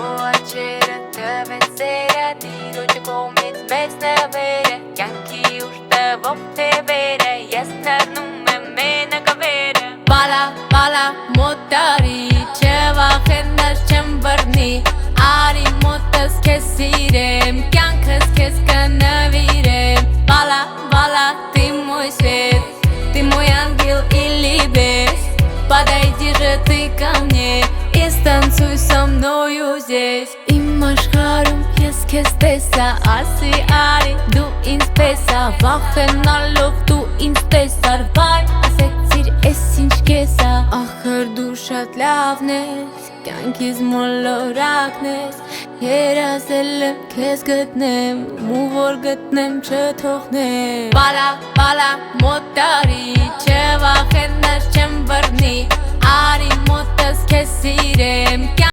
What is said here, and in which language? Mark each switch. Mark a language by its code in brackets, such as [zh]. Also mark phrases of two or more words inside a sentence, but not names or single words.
[hy] աչերը տվեն սերը Տիրոջը կողմից մեծ նվերը Կյանքի ուր տվող թևերը Ես նռնում եմ մենակավերը Բալա, բալա, մոտարի Չվախենաս չեմ բռնի Արի մոտս քեզ սիրեմ Կյանքս քեզ կնվիրեմ Բալա, բալա, [ru] ты мой свет Ты мой ангел или бес Подойди же ты ко мне И станцуй со мною здесь [hy] Իմ աշխարհում ես քեզ տեսա Ասի արի դու ինձ պես Վախենալով դու ինձ տեսար Վայ ասեցիր ես ինչ կես Ախր դու շատ լավն ես Կյանքիս մոլորակն ես Երազել եմ քեզ գտնեմ Ու որ գտնեմ չթողնեմ Բալա, բալա, մոտարի Չվախենաս չեմ բռնի Արի մոտս քեզ սիրեմ